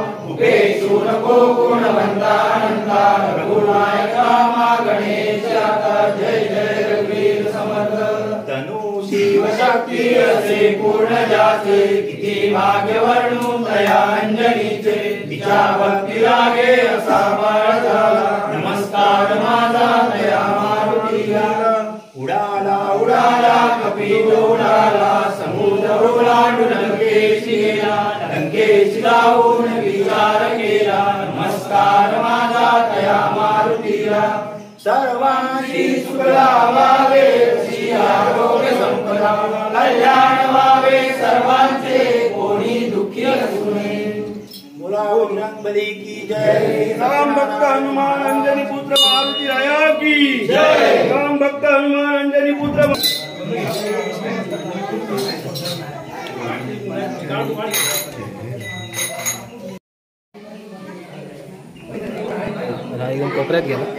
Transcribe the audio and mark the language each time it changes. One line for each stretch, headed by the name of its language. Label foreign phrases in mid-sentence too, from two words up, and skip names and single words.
Marathi: उपेक्षू नको गुणवंता अनंता, रघुनायका मा गणेश आता। जय जय रघुवीर समर्थ। तनु शिव शक्ती असे पूर्ण जाचे, किती भाग्य वर्णू दया अंजनीचे। तिच्या भक्ती लागे असा बळ झाला, नमस्कार माझा दया मारुतीला। उडाला उडाला कपिल उडाला, समुद्र ओलांडून लंकेशी गेला। लंकेशी जाऊन विचार केला, नमस्कार माझा दया मारुतीला। सर्वांशी सुख लाभावे, अशी आरोग्य संपदा। कल्याण व्हावे सर्वांचे, कोणी दुःखी असू नये।
Hindi: बली की जय। राम भक्त हनुमान अंजनी पुत्र मारुति राया की जय। राम भक्त हनुमान अंजनी पुत्र।
Marathi: रायगड कोपऱ्यात गेला।